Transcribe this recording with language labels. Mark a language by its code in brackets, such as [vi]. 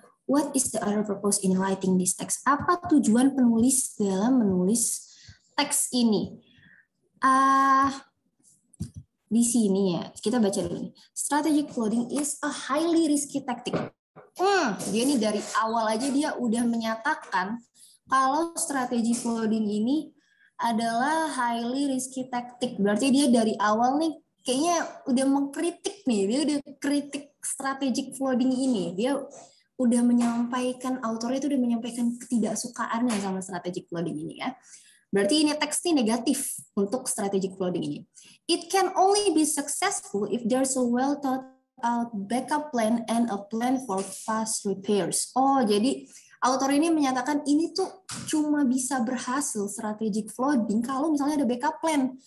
[en] What is the other purpose in writing this text? [id] Apa tujuan penulis dalam menulis teks ini? Di sini ya, kita baca dulu. [en] Strategic flooding is a highly risky tactic. [id] Dia nih dari awal aja dia udah menyatakan kalau strategi flooding ini adalah [en] highly risky tactic. [id] Berarti dia dari awal nih kayaknya udah mengkritik nih, dia udah kritik strategic flooding ini. Dia udah menyampaikan, autornya itu udah menyampaikan ketidaksukaannya sama strategic flooding ini ya. Berarti ini teks ini negatif untuk strategic flooding ini. [en] It can only be successful if there's a well thought out backup plan and a plan for fast repairs. [id] Oh, jadi autor ini menyatakan ini tuh cuma bisa berhasil strategic flooding kalau misalnya ada backup plan.